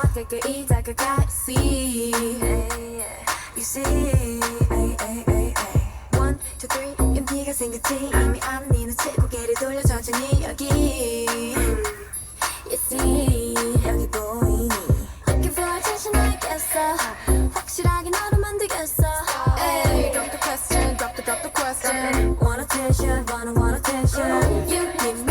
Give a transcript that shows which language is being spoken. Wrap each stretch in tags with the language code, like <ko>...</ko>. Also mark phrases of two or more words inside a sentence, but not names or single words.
<ko>가까이 다가가</ko> <en>see you see one two three</en> <ko>연기가 생겼지 이미 아는 네 눈치 고개를 돌려 천천히 여기</ko> <en>you see</en> <ko>여기 보이니</ko> <en>looking for attention</en> <ko>알겠어 확실하게 너로 만들겠어</ko> <en>Hey drop the question drop the question want attention want attention you</en>